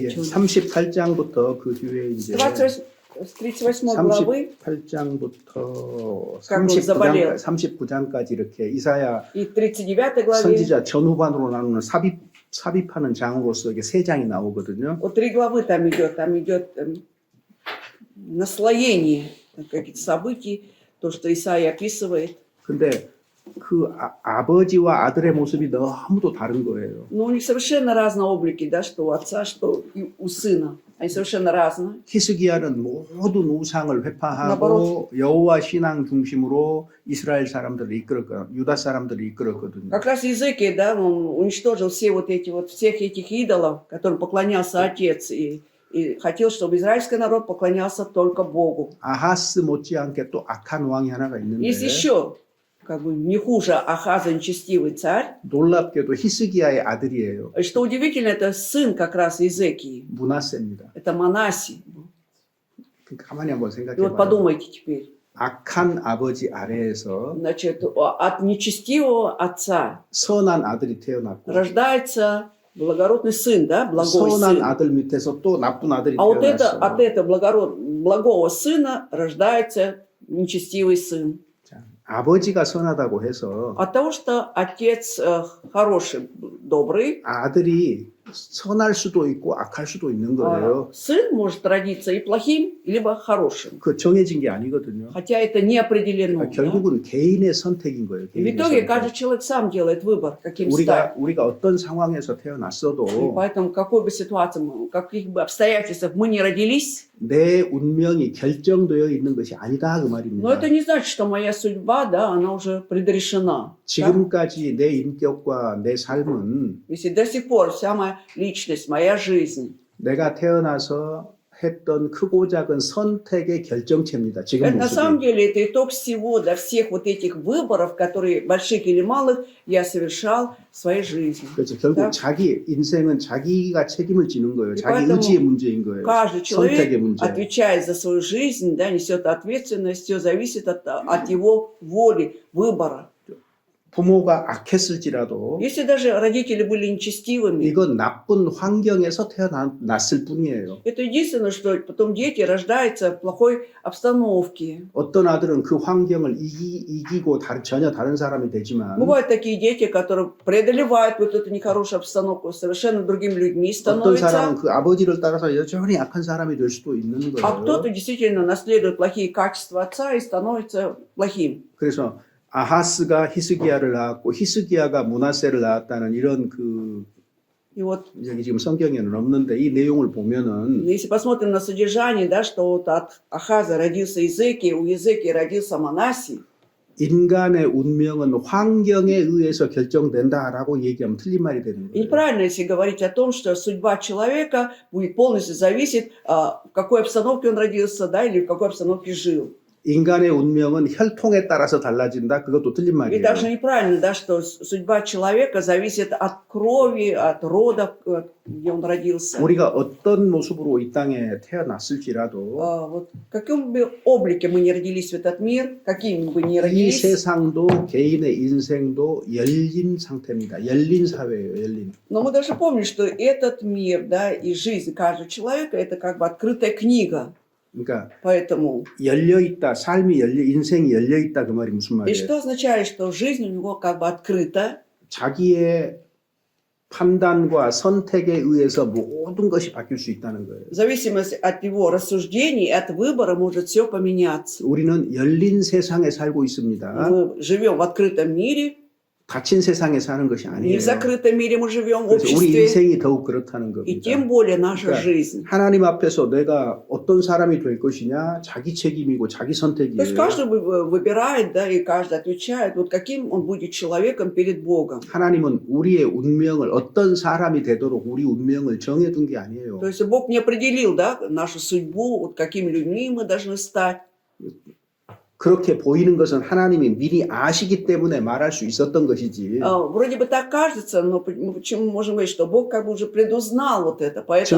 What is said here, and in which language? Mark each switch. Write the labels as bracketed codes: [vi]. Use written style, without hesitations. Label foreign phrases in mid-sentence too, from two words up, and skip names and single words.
[ko] 38장부터 그 뒤에 이제 [ru] с 38 главы [ko] 38장부터 [ru] Как он заболел. [ko] 39장까지 이렇게 이사야 [ru] и 39 главе. [ko] 선지자 전후반으로 나누는 삽입하는 장으로서 이게 세 장이 나오거든요. [ru] Вот 3 главы там идет наслоение каких-то событий, то, что Исаия описывает. [ko] 근데 그 아버지와 아들의 모습이 너무도 다른 거예요. [ru] Но у них совершенно разные облики, да, что у отца, что и у сына. Они совершенно разные. [ko] 히스기야는 모든 우상을 회파하고 나바로. 여호와 신앙 중심으로 이스라엘 사람들을 이끌었거든요. 유다 사람들을 이끌었거든요. [ru] Как раз Иезекия, да, он уничтожил всех этих идолов, которым поклонялся отец, и хотел, чтобы израильский народ поклонялся только Богу. [ko] 아하스 못지않게 또 악한 왕이 하나가 있는데 [ru] Есть еще, как бы не хуже Ахаза, нечестивый царь. [ko] 놀랍게도 히스기야의 아들이에요. [ru] И что удивительно, это сын как раз Иезекии. [ko] 므낫세입니다. [ru] Это Манаси. [ko] 그러니까 가만히 한번 [ru] И [ko] 생각해 [ru] вот [ko] 봐요. [ru] подумайте теперь. [ko] 악한 아버지 아래에서 [ru] Значит, от нечестивого отца [ko] 선한 아들이 태어났고 [ru] рождается благородный сын, да, благой [ko] 선한 [ru] сын. [ko] 아들 밑에서 또 на쁜 아들이 [ru] А вот [ko] 태어났어. [ru] от этого благого сына рождается нечестивый сын. [ko] 자, 아버지가 선하다고 해서 [ru] От того, что отец хороший, добрый, [ko] 아들이 선할 수도 있고 악할 수도 있는 거예요. [ru] сын может родиться и плохим, либо хорошим. [ko] 그 정해진 게 아니거든요. [ru] Хотя это не определено. да. [ko] 결국은 개인의 선택인 거예요. [ru] В [ko] 개인의 [ru] итоге [ko] 선택. [ru] каждый человек сам делает выбор, каким стать. [ko] 우리가 어떤 상황에서 [ru] И [ko] 태어났어도 [ru] поэтому, в какой бы ситуации, в каких бы обстоятельствах мы не родились, [ko] 내 운명이 결정되어 있는 것이 아니다 그 [ru] но [ko] 말입니다. [ru] это не значит, что моя судьба, да, она уже предрешена. Да? [ko] 지금까지 내 인격과 내 삶은 [ru] Если до сих пор вся моя личность, моя жизнь, [ko] 내가 태어나서 했던 크고 작은 선택의 결정체입니다. 지금 [ru] это на самом [ko] 모습이. [ru] деле это итог всего, да, всех вот этих выборов, которые, больших или малых, я совершал в своей жизни. [ko] 그래서 결국 [ru] Да. [ko] 자기 인생은 자기가 책임을 지는 거예요. [ru] И [ko] 자기 [ru] поэтому [ko] 의지의 문제인 거예요. [ru] Каждый [ko] 선택의 [ru] человек [ko] 문제. [ru] отвечает за свою жизнь, да, несет ответственность, все зависит от его воли, выбора. [ko] 부모가 악했을지라도 [ru] Если даже родители были нечестивыми, [ko] 이건 나쁜 환경에서 태어났을 뿐이에요. [ru] это единственное, что потом дети рождаются в плохой обстановке. [ko] 어떤 아들은 그 환경을 이기고 전혀 다른 사람이 되지만 [ru] Бывают такие дети, которые преодолевают вот эту нехорошую обстановку, совершенно другими людьми [ko] 어떤 사람은 [ru] становятся. [ko] 그 아버지를 따라서 여전히 악한 사람이 될 수도 있는 [ru] А [ko] 거예요. [ru] кто-то действительно наследует плохие качества отца и становится плохим. [ko] 그래서 아하스가 히스기야를 낳았고 히스기야가 므낫세를 낳았다는 이런 그 [ru] И вот [ko] 여기 지금 성경에는 없는데 이 내용을 보면은 [ru] если посмотрим на содержание, да, что вот от Ахаза родился Иезекия, у Иезекии родился Манасий, [ko] 인간의 운명은 환경에 의해서 결정된다라고 얘기하면 틀린 말이 되는 [ru] И [ko] 거예요. [ru] неправильно, если говорить о том, что судьба человека будет полностью зависеть, в какой обстановке он родился, да, или в какой обстановке жил. [ko] 인간의 운명은 혈통에 따라서 달라진다. 그것도 틀린 [ru] И [ko] 말이에요. [ru] также неправильно, да, что судьба человека зависит от крови, от рода, где он родился. [ko] 우리가 어떤 모습으로 이 땅에 태어났을지라도 [ru] Вот в каком бы облике мы не родились в этот мир, какими бы ни [ko] 이 [ru] родились, [ko] 세상도 개인의 인생도 열린 상태입니다. 열린 사회예요. 열린. [ru] но мы должны помнить, что этот мир, да, и жизнь каждого человека, это как бы открытая книга. [ko] 그러니까 [ru] Поэтому, [ko] 열려 있다. 삶이 열려 인생이 열려 있다 그 말이 무슨 [ru] и [ko] 말이에요? [ru] что означает, что жизнь у него как бы открыта, [ko] 자기의 판단과 선택에 의해서 모든 것이 바뀔 수 있다는 거예요. [ru] в зависимости от его рассуждений, от выбора может все поменяться. [ko] 우리는 열린 세상에 살고 있습니다. [ru] Мы живем в открытом мире, [ko] 닫힌 세상에 사는 것이 [ru] не [ko] 아니에요. [ru] в закрытом мире мы живем в [ko] 그래서 우리 [ru] обществе, [ko] 인생이 더욱 그렇다는 [ru] и [ko] 겁니다. [ru] тем более наша [ko] 그러니까 [ru] жизнь. [ko] 하나님 앞에서 내가 어떤 사람이 될 것이냐 자기 책임이고 자기 [ru] То есть [ko] 선택이에요. [ru] каждый выбирает, да, и каждый отвечает, вот каким он будет человеком перед Богом. [ko] 하나님은 우리의 운명을 어떤 사람이 되도록 우리 운명을 정해둔 게 아니에요. [ru] То есть Бог не определил, да, нашу судьбу, вот какими людьми мы должны стать. [ko] 그렇게 보이는 것은 하나님이 미리 아시기 때문에 말할 수 있었던 것이지 [ru] Вроде бы так кажется, но почему мы можем говорить, что Бог как бы уже предузнал вот это, поэтому